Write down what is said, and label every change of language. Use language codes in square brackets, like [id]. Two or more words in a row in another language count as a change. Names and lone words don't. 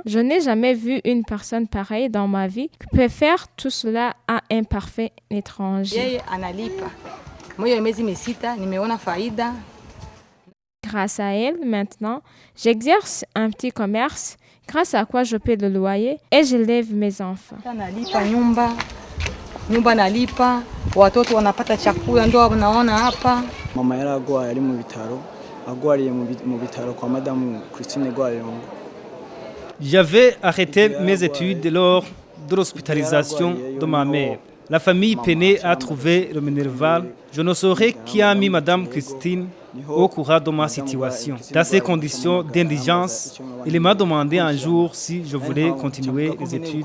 [fr] Je n'ai jamais vu une personne pareille dans ma vie qui peut faire tout cela à un parfait étranger. Grâce à elle, maintenant, j'exerce un petit commerce, grâce à quoi je paie le loyer et je lève mes enfants. [rn] Mama yaragwaye ari mu bitaro, agwariye mu bitaro kwa Madame Christine Gwayongo. [fr] J'avais arrêté mes études lors de l'hospitalisation de ma mère. La famille peinait à trouver le Minerval. Je ne saurais qui a mis Madame Christine au courant de ma situation. Dans ces conditions d'indigence, il m'a demandé un jour si je voulais continuer les études.